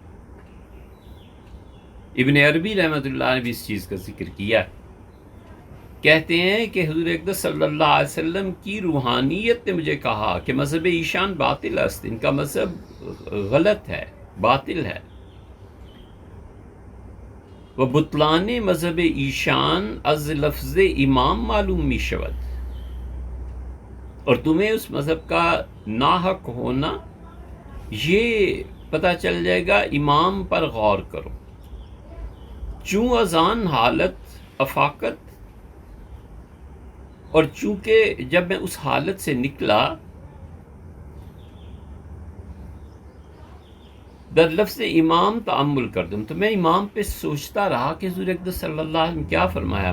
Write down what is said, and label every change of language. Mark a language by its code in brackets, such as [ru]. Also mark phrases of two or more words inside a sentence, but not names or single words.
[ur] ابن عربی رحمۃ اللہ نے بھی اس چیز کا ذکر کیا ہے کہتے ہیں کہ حضور اقدس صلی اللہ علیہ وسلم کی روحانیت نے مجھے کہا کہ [fa] مذہب ایشان باطل است، [ur] ان کا مذہب غلط ہے، باطل ہے. [fa] و بطلان مذہب ایشان از لفظ امام معلوم می شود، [ur] اور تمہیں اس مذہب کا ناحق ہونا یہ پتہ چل جائے گا امام پر غور کرو. [fa] چوں ازان حالت افاقت، [ur] اور چونکہ جب میں اس حالت سے نکلا [fa] در لفظ امام تأمل کر دوں، [ur] تو میں امام پہ سوچتا رہا کہ حضور اقدس صلی اللہ علیہ وسلم کیا فرمایا.